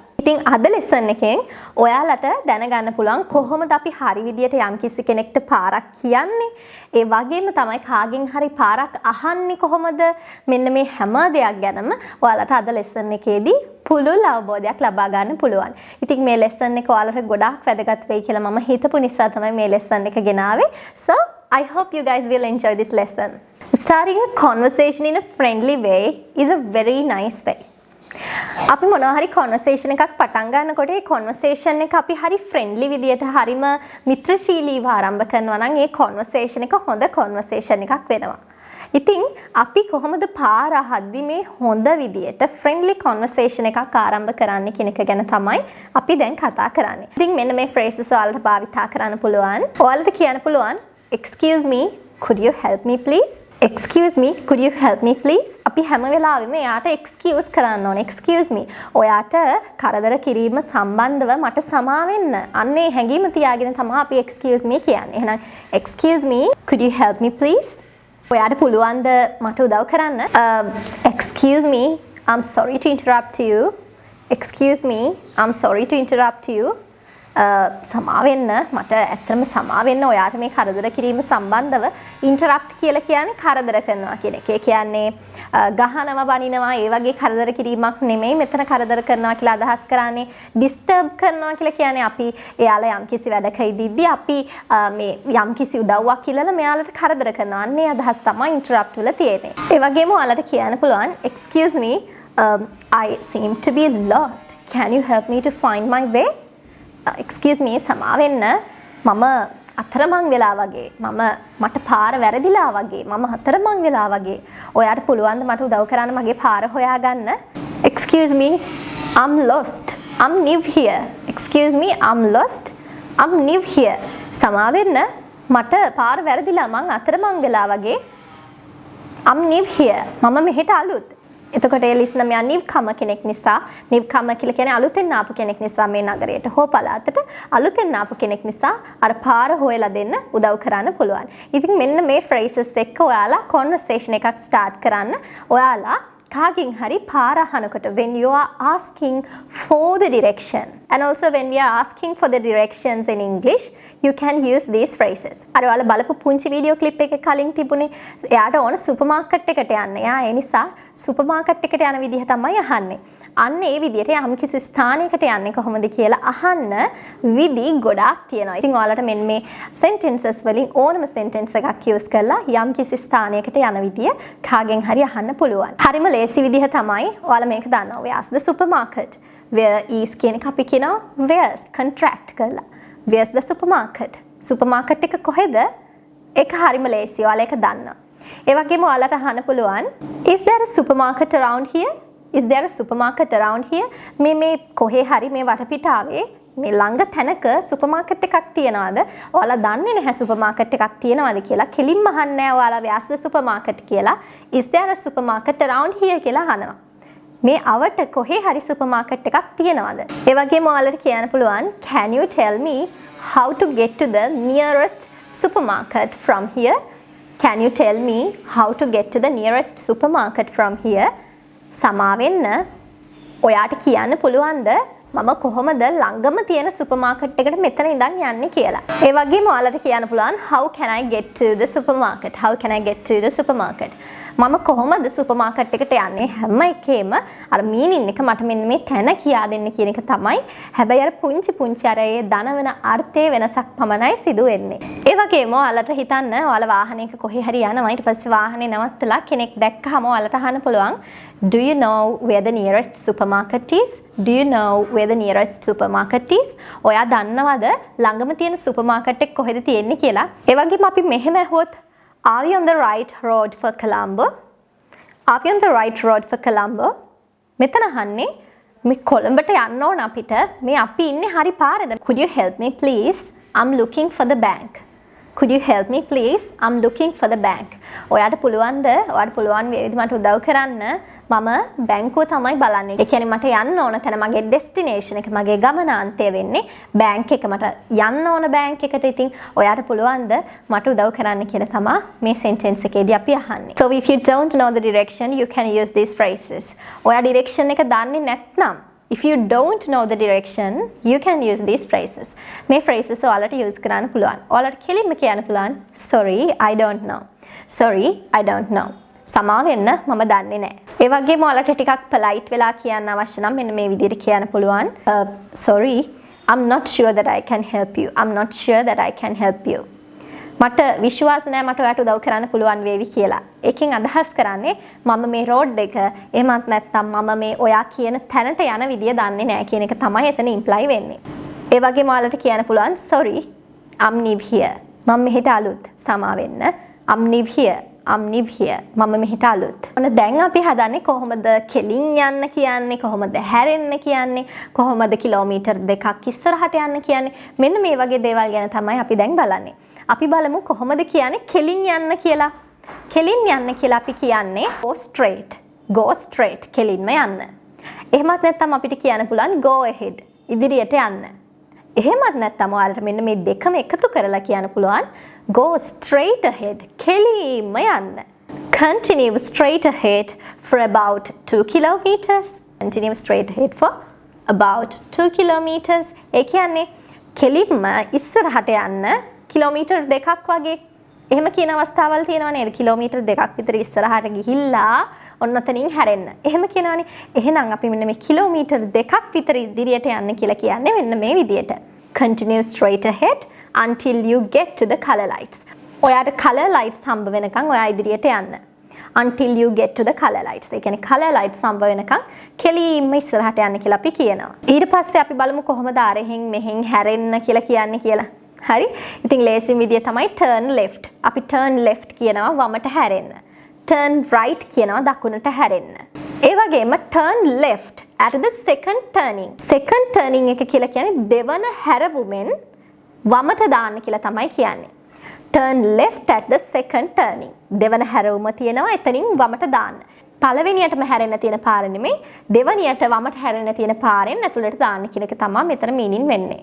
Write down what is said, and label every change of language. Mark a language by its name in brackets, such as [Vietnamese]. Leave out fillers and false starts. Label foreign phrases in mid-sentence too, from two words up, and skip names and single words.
[Sinhala] ඉතින් අද ලෙසන් එකෙන් ඔයාලට දැනගන්න පුළුවන් කොහොමද අපි හරි විදියට යම්කිසි කෙනෙක්ට පාරක් කියන්නේ. ඒ වගේම තමයි කාගෙන් හරි පාරක් අහන්නේ කොහොමද මෙන්න මේ හැම දෙයක් ගැනම ඔයාලට අද ලෙසන් එකේදී පුළුල් අවබෝධයක් ලබා ගන්න පුළුවන්. ඉතින් මේ ලෙසන් එක ඔයාලට ගොඩාක් වැදගත් වෙයි කියලා මම හිතපු නිසා තමයි මේ ලෙසන් එක ගෙනාවේ. [English] So I hope you guys will enjoy this lesson. Starting a conversation in a friendly way is a very nice way. [Sinhala] අපි මොනවා හරි conversation එකක් පටන් ගන්නකොට ඒ conversation එක අපි හරි friendly විදියට හරිම මිත්‍රශීලීව ආරම්භ කරනවා නම් ඒ conversation එක හොඳ conversation එකක් වෙනවා. ඉතින් අපි කොහොමද පාර අහද්දි මේ හොඳ විදියට [English] friendly conversation [Sinhala] එකක් ආරම්භ කරන්න කියන එක ගැන තමයි අපි දැන් කතා කරන්නේ. ඉතින් මෙන්න මේ phrases ඔයාලට භාවිතා කරන්න පුළුවන්. ඔයාලට කියන්න පුළුවන් [English] excuse me could you help me please? Excuse me, could you help me please? [Sinhala] අපි හැම වෙලාවෙම එයාට excuse කරන්න ඕනේ. [English] Excuse me. [Sinhala] ඔයාට කරදර කිරීම සම්බන්ධව මට සමා වෙන්න. අන්නේ හැඟීම තියාගෙන තමයි අපි [English] excuse me [Sinhala] කියන්නේ. එහෙනම් [English] excuse me, could you help me please? [Sinhala] ඔයාට පුළුවන්ද මට උදව් කරන්න? [English] Excuse me, I'm sorry to interrupt you. Excuse me, I'm sorry to interrupt you. [Sinhala] සමා වෙන්න මට ඇත්තටම සමා වෙන්න ඔයාට මේ කරදර කිරීම සම්බන්ධව ඉන්ටරප්ට් කියලා කියන්නේ කරදර කරනවා කියන එක. ඒ කියන්නේ ගහනවා බනිනවා ඒ වගේ කරදර කිරීමක් නෙමෙයි මෙතන කරදර කරනවා කියලා අදහස් කරන්නේ. ඩිස්ටර්බ් කරනවා කියලා කියන්නේ අපි එයාලා යම්කිසි වැඩක ඉදිද්දී අපි මේ යම්කිසි උදව්වක් කියලා මෙයාලට කරදර කරනවා. අන්නේ අදහස් තමයි ඉන්ටරප්ට් වල තියෙන්නේ. ඒ වගේම ඔයාලට කියන්න පුළුවන් [English] excuse me, I seem to be lost. Can you help me to find my way? Excuse me, [Sinhala] සමා වෙන්න මම අතරමං වෙලා වගේ මට පාර වැරදිලා වගේ මම අතරමං වෙලා වගේ ඔයාට පුළුවන් ද මට උදව් කරන්න මගේ පාර හොයාගන්න? [English] Excuse me, I'm lost. I'm new here. Excuse me, I'm lost. I'm new here. [Sinhala] සමා වෙන්න මට පාර වැරදිලා මං අතරමං වෙලා වගේ [English] I'm new here. [Sinhala] මම මෙහෙට අලුත්. එතකොට ඒ ලිස්න මෙයා නිව්කම කෙනෙක් නිසා නිව්කම කියලා කියන්නේ අලුතෙන් ආපු කෙනෙක් නිසා මේ නගරයට හෝ පළාතට අලුතෙන් ආපු කෙනෙක් නිසා අර පාර හොයලා දෙන්න උදව් කරන්න පුළුවන්. ඉතින් මෙන්න මේ phrases එක්ක ඔයාලා conversation එකක් start කරන්න. ඔයාලා කාගෙන් හරි පාර අහනකොට [English] when you are asking for the direction and also when you are asking for the directions in English you can use these phrases. [Sinhala] අර ඔයාලා බලපු පුංචි වීඩියෝ ක්ලිප් එකක කලින් තිබුණේ එයාට ඕන සුපර් මාකට් එකට යන්න. එයා ඒ නිසා සුපර් මාකට් එකට යන විදිහ තමයි අහන්නේ. අන්න ඒ විදිහට යම්කිසි ස්ථානයකට යන්නේ කොහොමද කියලා අහන්න විදි ගොඩාක් තියෙනවා. ඉතින් ඔයාලට මෙන්න මේ sentences වලින් ඕනම sentence එකක් use කරලා යම්කිසි ස්ථානයකට යන විදිය කාගෙන් හරි අහන්න පුළුවන්. හරිම ලේසි විදිහ තමයි ඔයාලා මේක දන්නවා. [English] Where's the supermarket? Where is [Sinhala] කියන එක අපි කියනවා [English] where's contract [Sinhala] කරලා. [English] Where's the supermarket? [Sinhala] Supermarket එක කොහෙද? ඒක හරිම ලේසි. ඔයාලා ඒක දන්නවා. ඒ වගේම ඔයාලට අහන්න පුළුවන් [English] is there a supermarket around here? Is there a supermarket around here? [Sinhala] මේ කොහේ හරි මේ වටපිටාවේ මේ ළඟ තැනක සුපර්මාකට් එකක් තියනවාද? ඔයාලා දන්නේ නැහැ සුපර්මාකට් එකක් තියනවාද කියලා. කෙලින්ම අහන්නේ ඔයාලා [English] where's the supermarket [Sinhala] කියලා. [English] Is there a supermarket around here [Sinhala] කියලා අහනවා. මේ අවට කොහේ හරි සුපර්මාකට් එකක් තියනවාද? ඒ වගේම ඔයාලට කියන්න පුළුවන් [English] can you tell me how to get to the nearest supermarket from here? Can you tell me how to get to the nearest supermarket from here? [Sinhala] සමා වෙන්න ඔයාට කියන්න පුළුවන්ද මම කොහොමද ළඟම තියෙන සුපර්මාකට් එකට මෙතන ඉඳන් යන්නේ කියලා. ඒ වගේම ඔයාලට කියන්න පුළුවන් [English] how can I get to the supermarket? How can I get to the supermarket? [Sinhala] මම කොහොමද සුපර්මාකට් එකට යන්නේ? හැම එකේම අර මීනින් එක මට මෙන්න මේ තැන කියා දෙන්න කියන එක තමයි. හැබැයි අර පුංචි අර ඒ දනවන අර්ථයේ වෙනසක් පමණයි සිදු වෙන්නේ. ඒ වගේම ඔයාලට හිතන්න ඔයාලා වාහනයක කොහේ හරි යනවා ඊට පස්සේ වාහනේ නවත්තලා කෙනෙක් දැක්කහම ඔයාලට අහන්න පුළුවන් [English] Do you know where the nearest supermarket is? Do you know where the nearest supermarket is? [Sinhala] ඔයා දන්නවද ළඟම තියෙන සුපර්මාකට් එක කොහෙද තියෙන්නේ කියලා? ඒ වගේම අපි මෙහෙම ඇහුවොත් [English] Are you on the right road for Colombo? Are you on the right road for Colombo? [Sinhala] මෙතන අහන්නේ මේ කොළඹට යන්න ඕන අපිට. මේ අපි ඉන්නේ හරි පාරද? [English] Could you help me please? I'm looking for the bank. Could you help me please? I'm looking for the bank. [Sinhala] ඔයාට පුළුවන්ද? ඔයාට පුළුවන් වේවිද මට උදව් කරන්න? මම බැංකුව තමයි බලන්නේ. ඒ කියන්නේ මට යන්න ඕන තැන මගේ destination එක මගේ ගමනාන්තය වෙන්නේ බැංක් එක. මට යන්න ඕන බැංක් එකට. ඉතින් ඔයාට පුළුවන්ද මට උදව් කරන්න කියලා තමයි මේ sentence එකේදී අපි අහන්නේ. [English] So if you don't know the direction you can use these phrases. [Sinhala] ඔයා direction එක දන්නේ නැත්නම් [English] if you don't know the direction you can use these phrases. [Sinhala] මේ phrases ඔයාලට use කරන්න පුළුවන්. ඔයාලට කෙලින්ම කියන්න පුළුවන් [English] sorry I don't know. Sorry I don't know. [Sinhala] සමා වෙන්න මම දන්නේ නැහැ. ඒ වගේම ඔයාලට ටිකක් polite වෙලා කියන්න අවශ්‍ය නම් මෙන්න මේ විදිහට කියන්න පුළුවන්. [English] Sorry I'm not sure that I can help you. I'm not sure that I can help you. [Sinhala] මට විශ්වාස නැහැ මට ඔයාට උදව් කරන්න පුළුවන් වේවි කියලා. ඒකෙන් අදහස් කරන්නේ මම මේ රෝඩ් එක එහෙමත් නැත්නම් මම මේ ඔයා කියන තැනට යන විදිය දන්නේ නැහැ කියන එක තමයි එතන ඉම්ප්ලයි වෙන්නේ. ඒ වගේම ඔයාලට කියන්න පුළුවන් [English] sorry I'm new here. [Sinhala] මම මෙහෙට අලුත්. සමා වෙන්න. [English] I'm new here. I'm new here. [Sinhala] මම මෙහෙට අලුත්. ඔන්න දැන් අපි හදන්නේ කොහොමද කෙලින් යන්න කියන්නේ, කොහොමද හැරෙන්න කියන්නේ, කොහොමද කිලෝමීටර් 2ක් ඉස්සරහට යන්න කියන්නේ. මෙන්න මේ වගේ දේවල් ගැන තමයි අපි දැන් බලන්නේ. අපි බලමු කොහොමද කියන්නේ කෙලින් යන්න කියලා. කෙලින් යන්න කියලා අපි කියන්නේ [English] go straight. Go straight [Sinhala] කෙලින්ම යන්න. එහෙමත් නැත්නම් අපිට කියන්න පුළුවන් [English] go ahead. [Sinhala] ඉදිරියට යන්න. එහෙමත් නැත්නම් ඔයාලට මෙන්න මේ දෙකම එකතු කරලා කියන්න පුළුවන් [English] go straight ahead. [Sinhala] කෙලින්ම යන්න. [English] Continue straight ahead for about 2 kilometers. Continue straight ahead for about 2 kilometers. [Sinhala] ඒ කියන්නේ කෙලින්ම ඉස්සරහට යන්න කිලෝමීටර් 2ක් වගේ. එහෙම කියන අවස්ථාවල් තියෙනවා නේද? කිලෝමීටර් 2ක් විතර ඉස්සරහට ගිහිල්ලා ඔන්න ඔතනින් හැරෙන්න. එහෙම කියනවනේ. එහෙනම් අපි මෙන්න මේ කිලෝමීටර් 2ක් විතර ඉදිරියට යන්න කියලා කියන්නේ මෙන්න මේ විදියට. [English] Continue straight ahead until you get to the color lights. [Sinhala] ඔයාට [English] color lights [Sinhala] හම්බ වෙනකන් ඔයා ඉදිරියට යන්න. [English] Until you get to the color lights. [Sinhala] ඒ කියන්නේ [English] color lights [Sinhala] හම්බ වෙනකන් කෙලින්ම ඉස්සරහට යන්න කියලා අපි කියනවා. ඊට පස්සේ අපි බලමු කොහොමද අරහෙන් මෙහෙන් හැරෙන්න කියලා කියන්නේ කියලා. හරි? ඉතින් ලේසිම විදිය තමයි [English] turn left. [Sinhala] අපි [English] turn left [Sinhala] කියනවා වමට හැරෙන්න. [English] turn right [Sinhala] කියනවා දකුණට හැරෙන්න. ඒ වගේම [English] turn left at the second turning. second turning [Sinhala] එක කියලා කියන්නේ දෙවන හැරවුමෙන් වමට දාන්න කියලා තමයි කියන්නේ. [English] turn left at the second turning. [Sinhala] දෙවන හැරවුම තියෙනවා එතනින් වමට දාන්න. පළවෙනියටම හැරෙන්න තියෙන පාර නෙමෙයි දෙවනියට වමට හැරෙන්න තියෙන පාරෙන් ඇතුළට දාන්න කියන එක තමයි මෙතන මීනින් වෙන්නේ.